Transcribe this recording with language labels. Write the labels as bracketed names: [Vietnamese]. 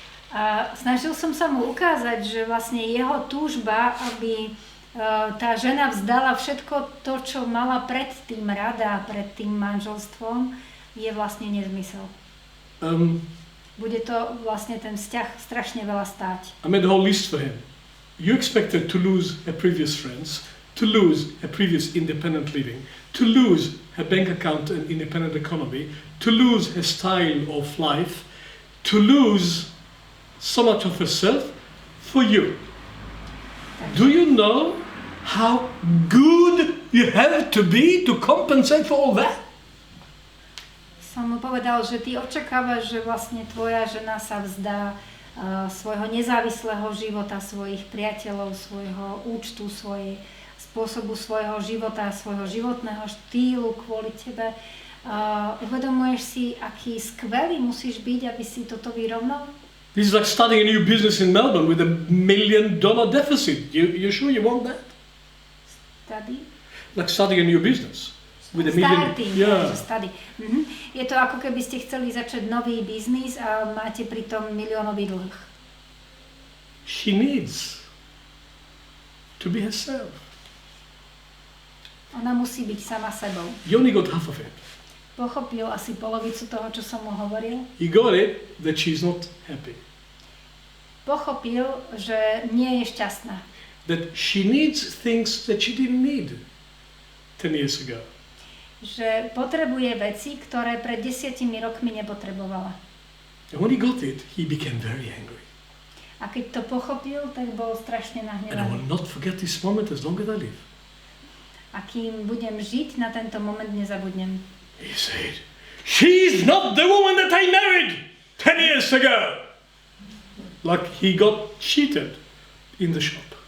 [Slovak] A snažil som sa mu ukázať, že vlastne jeho túžba, aby tá žena vzdala všetko to, čo mala predtým rada, pred tým manželstvom, je vlastne nezmysel. Bude to vlastne ten vzťah strašne veľa stáť. [English] I made a whole list for him. You expected to lose her previous friends, to lose her previous independent living, to lose her bank account and independent economy, to lose her style of life, to lose so much of herself for you. Do you know how good you have to be to compensate for all that? [Slovak] Som mu povedal, že ty očakávaš, že vlastne tvoja žena sa vzdá svojho nezávislého života, svojich priateľov, svojho účtu, svojej spôsobu svojho života, svojho životného štýlu kvôli tebe. Uvedomuješ si, aký skvelý musíš byť, aby si toto vyrovnal? [English] This is like starting a new business in Melbourne with $1 million deficit. You sure you want that? Study? Like starting a new business with $1 million. Yeah. Study. [Slovak] Je to ako keby ste chceli začať nový biznis a máte pritom miliónový dlh. [English] She needs to be herself. [Slovak] Ona musí byť sama sebou. [English] You only got half of it. [Slovak] Pochopil asi polovicu toho, čo som mu hovoril. [English] He got it that she's not happy. [Slovak] Pochopil, že nie je šťastná. [English] That she needs things that she didn't need 10 years ago. [Slovak] Že potrebuje veci, ktoré pred 10 rokmi nepotrebovala. [English] And when he got it, he became very angry. [Slovak] A keď to pochopil, tak bol strašne [English] And I will [Slovak] nahnevaný. [English] not forget this moment as long as I live. [Slovak] A kým budem žiť, na tento moment nezabudnem. [English] He said, she's not the woman that I married 10 years ago. Like he got cheated in the shop.